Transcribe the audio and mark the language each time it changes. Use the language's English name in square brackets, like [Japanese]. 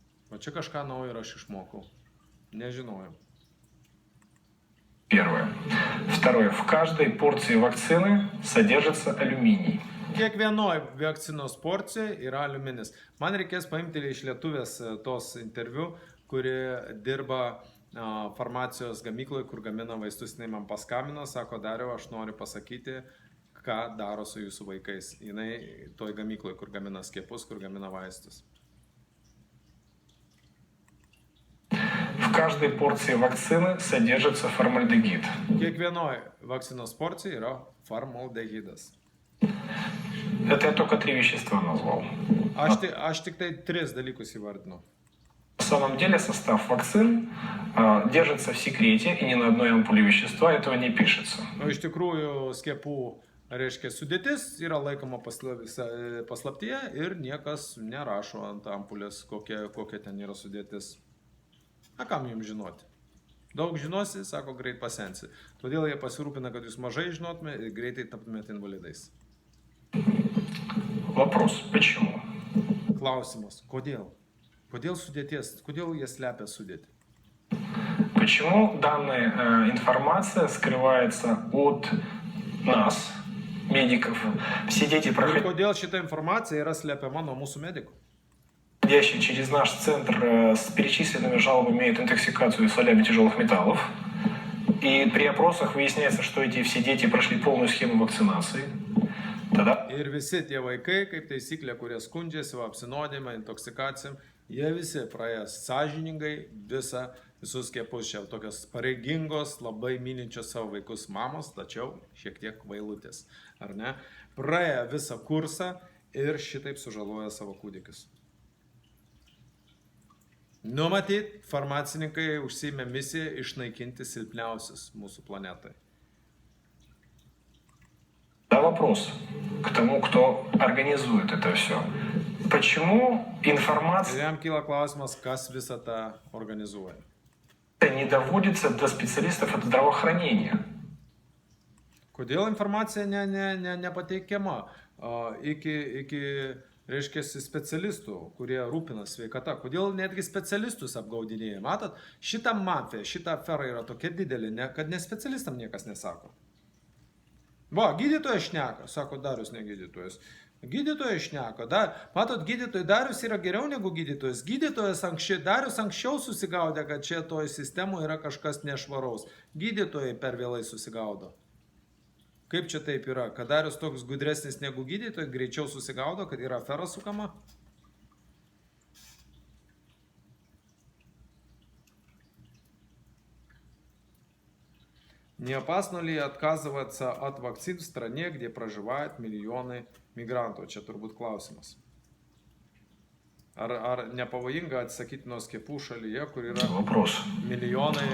[Lithuanian] O čia kažką naujo ir aš išmokau. Nežinojau. [Russian] Первое. Второе. В каждой порции вакцины содержится алюминий. [Lithuanian] Kiekvienoje vakcinos porcijoje yra aliuminis. Man reikės paimti iš lietuvės tos interviu, kuri dirba farmacijos gamykloje, kur gamina vaistus. Jis man paskambino, sako, Dariau, aš noriu pasakyti, ką daro su jūsų vaikais. Jinai toj gamykloje, kur gamina skiepus, kur gamina vaistus. [Russian] В каждой порции вакцины содержится формальдегид. [Lithuanian] Kiekvienoje vakcinos porcijoje yra formaldehиdas. [Russian] Это я только 3 вещества назвал. [Lithuanian] Aš tik tai 3 dalykus įvardinu. [Russian] На самом деле состав вакцин держится в секрете, и ни на одной ампуле вещества этого не пишется. [Lithuanian] Iš tikrųjų, skiepų, reiškia, sudėtis yra laikoma paslaptyje ir niekas nerašo ant ampulės, kokia ten yra sudėtis. Na, kam jums žinoti? Daug žinosi, sako, greit pasensi. Todėl jie pasirūpina, kad jūs mažai žinotumėte ir greitai taptumėte invalidais. [Russian] Вопрос, почему? [Lithuanian] Klausimas, kodėl? Kodėl sudėties? Kodėl jie slepia sudėtį? [Russian] Почему данная информация скрывается от нас, медиков? Все дети, [Lithuanian] Kodėl šita informacija yra slepiama nuo mūsų medikų? [Russian] проходящие через наш центр с перечисленными жалобами имеют интоксикацию солями тяжелых металлов. И при опросах выясняется, что эти все дети прошли полную схему вакцинации. [Lithuanian] Tada... Ir visi tie vaikai, kaip taisyklė, kurie skundžiasi apsinodimą, intoksikacijom, jie visi praėjęs sąžiningai visus skiepus. Čia tokios pareigingos, labai mylinčios savo vaikus mamos, tačiau šiek tiek kvailutės, ar ne? Praėję visą kursą ir šitaip sužaloja savo kūdikius. Numatyt, farmacininkai užsiėmė misiją išnaikinti silpniausius mūsų planetai. [Russian] Да, вопрос к тому, кто организует это все. Почему информация [Lithuanian] Jam kyla klausimas, kas visą tą organizuoja. [Russian] не доводится до специалистов от здравоохранения? [Lithuanian] Kodėl informacija nepateikiama iki reiškia, specialistų, kurie rūpinasi sveikata? Kodėl netgi specialistus apgaudinėja? Matot, šita mafija, šita afera yra tokia didelė, kad ne specialistam niekas nesako. Va, gydytojas šneka, sako Darius, ne gydytojas. Gydytojas šneka, matot, gydytojai Darius yra geriau negu gydytojas. Gydytojas Darius anksčiau susigaudė, kad čia toj sistemoje yra kažkas nešvaraus. Gydytojai per vėlai susigaudo. Kaip čia taip yra? Kad Darius toks gudresnis negu gydytojai, greičiau susigaudo, kad yra afera sukama? [Russian] Не опасно ли отказываться от вакцин в стране, где проживают миллионы мигрантов? [Lithuanian] Čia turbūt klausimas. Ar nepavojinga atsakyti nuo skiepų šalyje, kur yra milijonai...